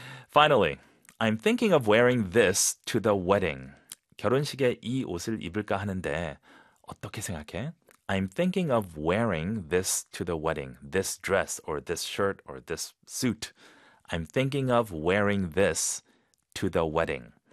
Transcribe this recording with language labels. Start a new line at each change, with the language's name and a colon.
English: Finally, I'm thinking of wearing this to the wedding.
Korean: 결혼식에 이 옷을 입을까 하는데 어떻게 생각해?
English: I'm thinking of wearing this to the wedding. This dress or this shirt or this suit. I'm thinking of wearing this to the wedding.